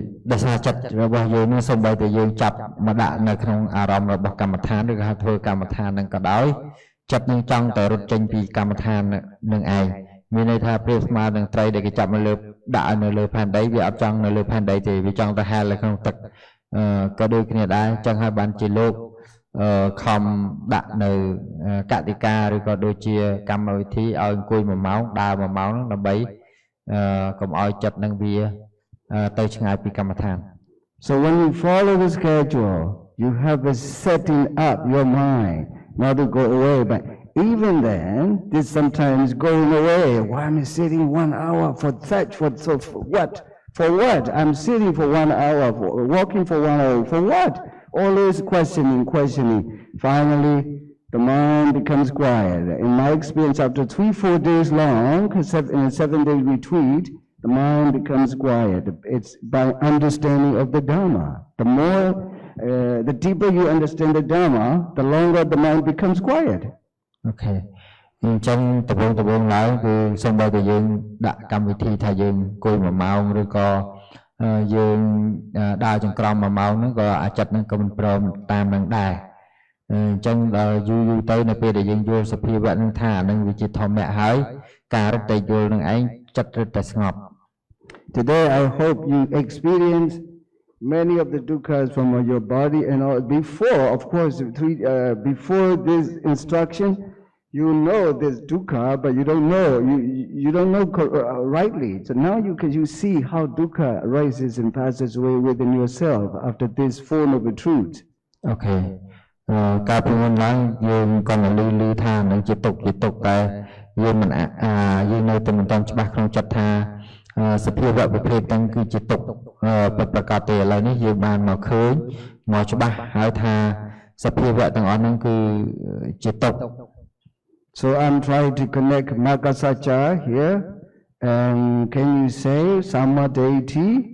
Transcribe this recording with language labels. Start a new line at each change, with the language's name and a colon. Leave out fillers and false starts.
Khmer: ដោយសារចិត្តរបស់យើងនឹងសូម្បីតែយើងចាប់មកដាក់នៅក្នុងអារម្មណ៍របស់កម្មដ្ឋានឬក៏ធ្វើកម្មដ្ឋាននឹងក៏ដោយចិត្តនឹងចង់តែរត់ចេញពីកម្មដ្ឋាននឹងឯងមានន័យថាប្រៀបស្មើនឹងត្រីដែលគេចាប់មកលើដាក់នៅលើផែនដីវាអត់ចង់នៅលើផែនដីទេវាចង់ទៅហែលនៅក្នុងទឹកក៏ដូចគ្នាដែរចឹងហើយបានជាលោក ខំដាក់នៅកតិកាឬក៏ដូចជាកម្មវិធីឲ្យអង្គុយ1ម៉ោងដើរ1ម៉ោងហ្នឹងដើម្បីកុំឲ្យចិត្តនឹងវាទៅឆ្ងាយពីកម្មដ្ឋាន
English: So when you follow the schedule, you have a setting up your mind not to go away, but even then, this sometimes going away. Why am I sitting 1 hour for what? For what? I'm sitting for 1 hour, walking for 1 hour. For what? Always questioning. Finally, the mind becomes quiet. In my experience, after 3-4 days long, in a 7-day retreat, the mind becomes quiet. It's by understanding of the Dharma. The deeper you understand the Dharma, the longer the mind becomes quiet. Okay.
Khmer: អញ្ចឹងដំបូងឡើយគឺសូម្បីតែយើងដាក់កម្មវិធីថាយើងអង្គុយ1ម៉ោងឬក៏យើងដើរចង្ក្រម1ម៉ោងហ្នឹងក៏អាចិតហ្នឹងក៏មិនព្រមតាមនឹងដែរអញ្ចឹងដល់យូរទៅនៅពេលដែលយើងយល់សភាវៈហ្នឹងថាអាហ្នឹងវាជាធម្មៈហើយការរត់តែយល់នឹងឯងចិត្តរត់តែស្ងប់
English: Today I hope you experience many of the dukkhas from your body and all. Before, of course, before this instruction, you know there's dukkha, but you don't know. You don't know rightly. So now you see how dukkha arises and passes away within yourself after this form of the truth. Okay.
Khmer: ការពីមុនឡើងយើងក៏លឺថានឹងជាទុក្ខតែយើងមិនយើងនៅតែមិនទាន់ច្បាស់ក្នុងចិត្តថាសភាវៈប្រភេទទាំងគឺជាទុក្ខពិតប្រាកដទេឥឡូវនេះយើងបានមកឃើញមកច្បាស់ហើយថាសភាវៈទាំងអស់ហ្នឹងគឺជាទុក្ខ
English: So I'm trying to connect Magga Satcha here And can you say Sama deity?